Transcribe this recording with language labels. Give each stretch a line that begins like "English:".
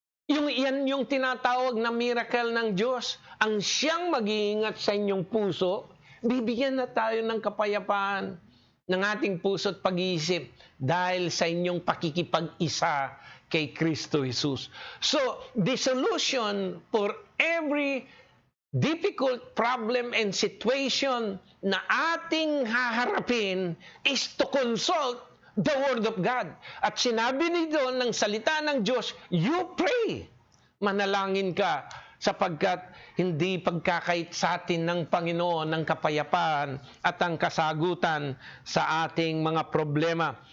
Filipino: Yan yung tinatawag na miracle ng Diyos. Ang siyang mag-iingat sa inyong puso, bibigyan na tayo ng kapayapaan ng ating puso at pag-iisip dahil sa inyong pakikipag-isa kay Kristo Jesus.
English: So, the solution for every difficult problem and situation
Filipino: na ating haharapin
English: is to consult the Word of God.
Filipino: At sinabi nito ng salita ng Diyos,
English: you pray.
Filipino: Manalangin ka sapagkat hindi pagkakait sa atin ng Panginoon ng kapayapaan at ang kasagutan sa ating mga problema.